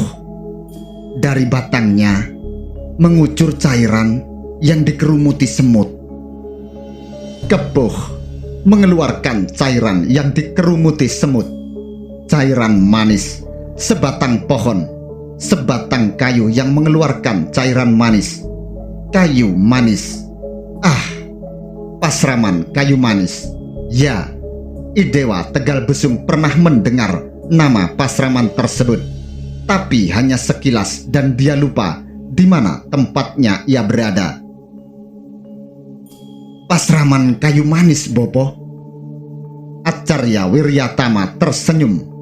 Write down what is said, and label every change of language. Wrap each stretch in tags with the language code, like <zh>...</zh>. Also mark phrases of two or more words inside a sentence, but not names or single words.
<id>Dari batangnya mengucur cairan yang dikerumuti semut. Kepuh mengeluarkan cairan yang dikerumuti semut. Cairan manis, sebatang pohon, sebatang kayu yang mengeluarkan cairan manis. Kayu manis. Pasraman kayu manis. Ya, Idewa Tegal Besung pernah mendengar nama Pasraman tersebut, tapi hanya sekilas dan dia lupa di mana tempatnya ia berada. Pasraman kayu manis, Bopo? Acarya Wiryatama tersenyum.</id>